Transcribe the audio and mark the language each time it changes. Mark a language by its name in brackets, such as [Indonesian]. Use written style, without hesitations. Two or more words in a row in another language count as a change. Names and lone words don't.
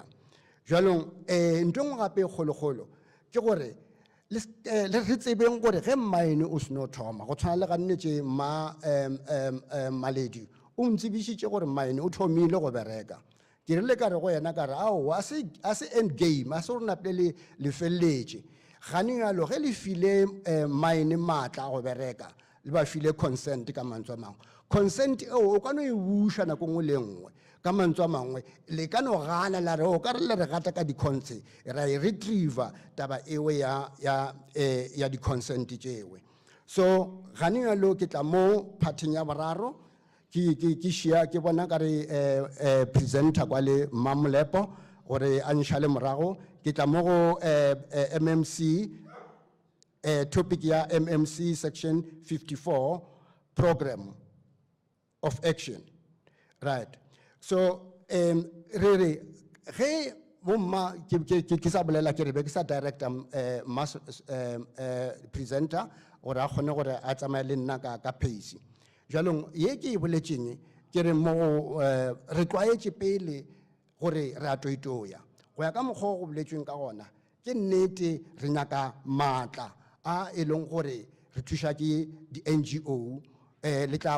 [Northern Sotho] Jwalong ntho ngwe gape kgolokgolo ke gore re tsebeng gore ge mine o seno thoma go tshwana le ga nnetše maledi o ntsebišitše gore mine o thomile go bereka ke rile ka re go yena ka re ao a se [English] end game [Northern Sotho] a se gore napele le feleletše gane yalo ge le file mine maatla go bereka le ba file consent ka mantswe a mangwe consent eo o ka no e buša nako nngwe le nngwe ka mantswe a mangwe le ka no gana la re o ka re le re gata ka di-consent ra e retriever taba ewe ya di-consent tšewe. So gane yalo ke tla mo parting ya boraro ke šia ke bona ka re presenter kwa le Mmamolepo gore a nšale morago ke tla mo go MMC topic ya MMC section 54 [English] program of action, right? [Northern Sotho] So re ge bomma ke sa bolela ke re be ke sa [English] director presenter [Northern Sotho] gore a kgone gore a tsamaye le nna ka pace. Jwalong ye ke e boletšeng ke re mo re tlwaetše pele gore re a toitoya go ya ka mokgwa go boletšweng ka gona ke nnete re nyaka maatla a e leng gore re thuša ke di-NGO le tla